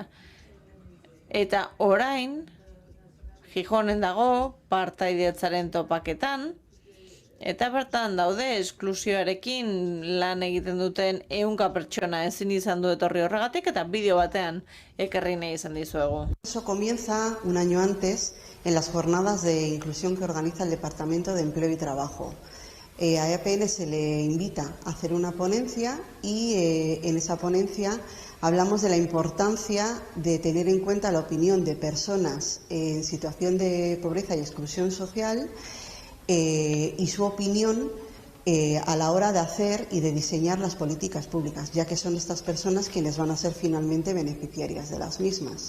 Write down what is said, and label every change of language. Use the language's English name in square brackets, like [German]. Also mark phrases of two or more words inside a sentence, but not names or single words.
[Basque] Eta orain, Gijonen dago, partaidetzaren topaketan, eta bertan daude esklusioarekin lan egiten duten 100 pertsona ezin izan du etorri horregatik, eta bideo batean ekarri nahi izan dizuegu. [Spanish] Eso comienza un año antes en las jornadas de inclusión que organiza el Departamento de Empleo y Trabajo. A EAPN se le invita a hacer una ponencia y en esa ponencia hablamos de la importancia de tener en cuenta la opinión de personas en situación de pobreza y exclusión social y su opinión a la hora de hacer y de diseñar las políticas públicas, ya que son estas personas quienes van a ser finalmente beneficiarias de las mismas.